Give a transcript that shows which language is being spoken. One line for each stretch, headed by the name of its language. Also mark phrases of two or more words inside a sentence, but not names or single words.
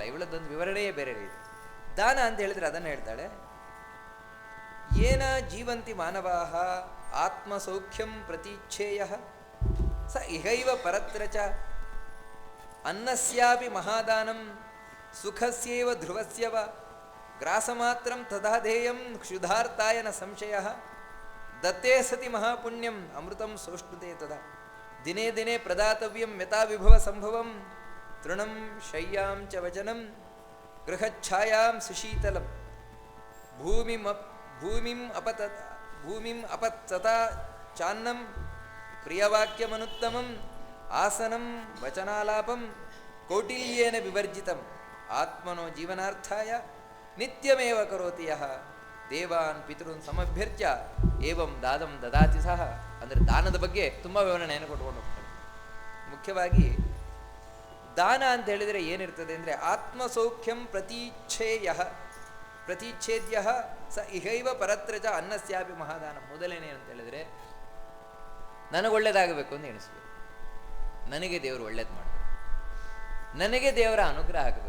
Kannada: ಇವಳದ್ದೊಂದು ವಿವರಣೆಯೇ ಬೇರೆ ಇದೆ. ದಾನ ಅಂತ ಹೇಳಿದ್ರೆ ಅದನ್ನು ಹೇಳ್ತಾಳೆ,
Sanskrit: ಏನ ಜೀವಂತಿ ಮಾನವಾಹ ಆತ್ಮಸೌಖ್ಯಂ ಪ್ರತೀಚ್ಛೇಯ ಸ ಇಹೈವ ಪರತ್ರ ಚ ಅನ್ನಸ್ಯಾಪಿ ಮಹಾದಾನಂ ಸುಖಸ್ಯೇವ ಧ್ರುವಸ್ಯವ ಗ್ರಾಸಮಾತ್ರಂ ತದಾ ಧ್ಯೇಯಂ ಕ್ಷುಧಾರ್ತಾಯ ನ ಸಂಶಯಃ ದತ್ತೇ ಸತಿ ಮಹಾಪುಣ್ಯಂ ಅಮೃತಂ ಸೋಷ್ಣುತೆ ತದಾ ದಿನೇ ದಿನೇ ಪ್ರದಾತವ್ಯಂ ಯಥಾ ವಿಭವ ಸಂಭವಂ ತೃಣಂ ಶಯ್ಯಾಂ ಚ ವಚನಂ ಗೃಹಚ್ಛಾಯಾಂ ಸುಶೀತಲಂ ಭೂಮಿಂ ಅಪತತಾ ಚಾನ್ನಂ ಪ್ರಿಯವಾಕ್ಯಮನುತ್ತಮಂ ಆಸನಂ ವಚನಾಲಾಪಂ ಕೌಟಿಲ್ಯೇನ ವಿವರ್ಜಿತಂ ಆತ್ಮನೋ ಜೀವನಾರ್ಥಾಯ ನಿತ್ಯಮೇವ ಕರೋತಿ ಯಃ ದೇವಾನ್ ಪಿತೃನ್ ಸಮಭ್ಯರ್ಚ್ಯ ಏವಂ ದಾದಂ ದದಾತಿ ಸಹ.
Kannada: ಅಂದರೆ ದಾನದ ಬಗ್ಗೆ ತುಂಬ ವಿವರಣೆಯನ್ನು ಕೊಟ್ಕೊಂಡು ಹೋಗ್ತಾರೆ. ಮುಖ್ಯವಾಗಿ ದಾನ ಅಂತ ಹೇಳಿದರೆ ಏನಿರ್ತದೆ ಅಂದರೆ
Sanskrit: ಆತ್ಮಸೌಖ್ಯಂ ಪ್ರತೀಚ್ಛೇದ್ಯ ಸ ಇಹೈವ ಪರತ್ರ ಚ ಅನ್ನಸ್ಯಾಪಿ ಮಹಾದಾನ.
Kannada: ಮೊದಲೇನೆ ಅಂತ ಹೇಳಿದರೆ ನನಗೊಳ್ಳೆದಾಗಬೇಕು ಅಂತ ಎಣಿಸ್ಬೇಕು, ನನಗೆ ದೇವರು ಒಳ್ಳೇದು ಮಾಡಬೇಕು, ನನಗೆ ದೇವರ ಅನುಗ್ರಹ ಆಗಬೇಕು.